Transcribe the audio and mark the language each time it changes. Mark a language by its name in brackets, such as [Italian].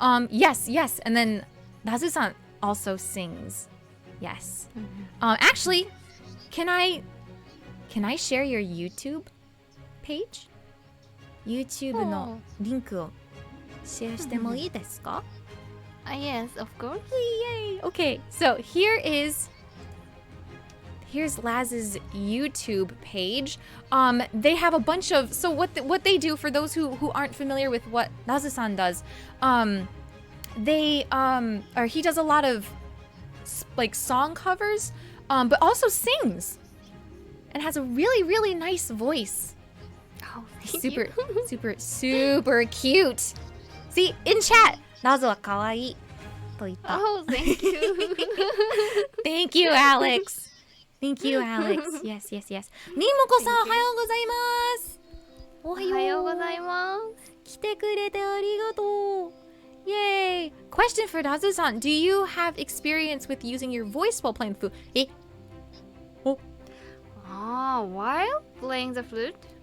[English] Yes. And then Nazu-san also sings. Yes. Actually, can I share your YouTube page? [Japanese] YouTube のリンクをシェアしてもいいですか? [English] Yes, of course. Yay! Okay, so here's Laz's YouTube page. They have a bunch of what they do for those who aren't familiar with what Lazu-san does. He does a lot of like song covers, but also sings and has a really, really nice voice. Oh, super cute. See, in chat, Lazu は可愛いと言った。 Oh, thank you. Thank you, Alex. Thank you, Alex. Yes. [Japanese] みもこさん、おはようございます。おはようございます。来てくれてありがとう。 [English] Yay! Question for Dazu-san. Do you have experience with using your voice while playing the flute? While playing the flute?